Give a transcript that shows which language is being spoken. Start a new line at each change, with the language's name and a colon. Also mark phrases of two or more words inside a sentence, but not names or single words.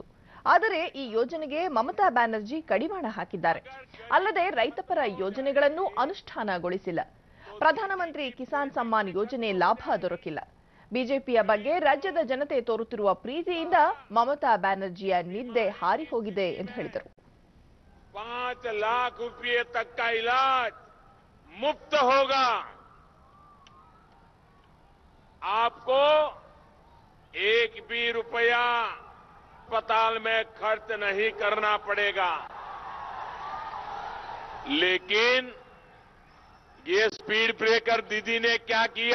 Kannada: ಆದರೆ ಈ ಯೋಜನೆಗೆ ಮಮತಾ ಬ್ಯಾನರ್ಜಿ ಕಡಿವಾಣ ಹಾಕಿದ್ದಾರೆ. ಅಲ್ಲದೆ ರೈತಪರ ಯೋಜನೆಗಳನ್ನು ಅನುಷ್ಠಾನಗೊಳಿಸಿಲ್ಲ. ಪ್ರಧಾನಮಂತ್ರಿ ಕಿಸಾನ್ ಸಮ್ಮಾನ್ ಯೋಜನೆ ಲಾಭ ದೊರಕಿಲ್ಲ. ಬಿಜೆಪಿಯ ಬಗ್ಗೆ ರಾಜ್ಯದ ಜನತೆ ತೋರುತ್ತಿರುವ ಪ್ರೀತಿಯಿಂದ ಮಮತಾ ಬ್ಯಾನರ್ಜಿಯ ನಿದ್ದೆ ಹಾರಿ ಹೋಗಿದೆ ಎಂದು ಹೇಳಿದರು.
Hindi: 5 लाख रुपये तक का इलाज मुफ्त होगा. आपको एक भी रुपया अस्पताल में खर्च नहीं करना पड़ेगा. लेकिन ये
English: speed breaker
Hindi: दीदी ने क्या किया?